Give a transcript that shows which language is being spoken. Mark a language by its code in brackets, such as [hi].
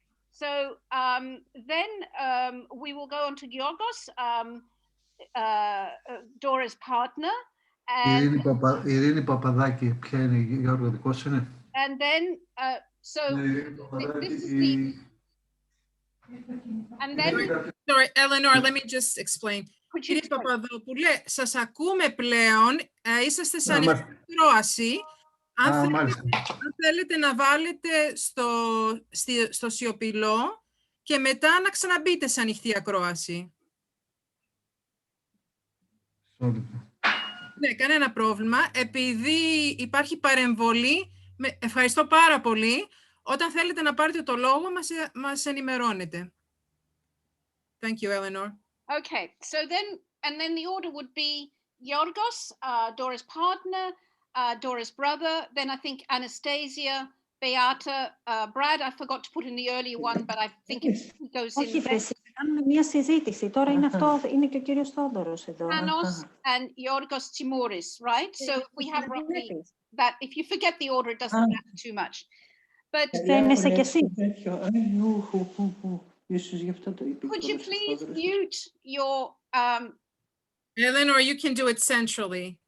[en] So then we will go on to Georgos, Dora's partner. And [el] Παπαδάκη, ποια είναι, Γιώργο, δικός είναι? [en] And then, so this is the. And then. Sorry, Eleanor, let me just explain. [el] Κύριε Παπαδόπουλε, σας ακούμε πλέον, είσαστε σαν ακρόαση. Αν θέλετε να βάλετε στο σιωπηλό και μετά να ξαναμπείτε σε ανοιχτή ακρόαση. Ναι, κανένα πρόβλημα. Επειδή υπάρχει παρεμβολή, ευχαριστώ πάρα πολύ. Όταν θέλετε να πάρετε το λόγο, μας ενημερώνετε. [en] Thank you, Eleanor. Okay, so then the order would be Yorgos, Dora's partner, Dora's brother, then I think Anastasia, Beata, Brad, I forgot to put in the earlier one, but I think it goes in. [el] Όχι, κάνουμε μια συζήτηση. Τώρα είναι αυτό, είναι και ο κύριος Θόδωρος εδώ. [en] Panos and Yorgos Timouris, right? So we have roughly that. If you forget the order, it doesn't matter too much. But [el] φαίνεσαι κι εσύ. [en] Could you please mute your... Eleanor, you can do it centrally.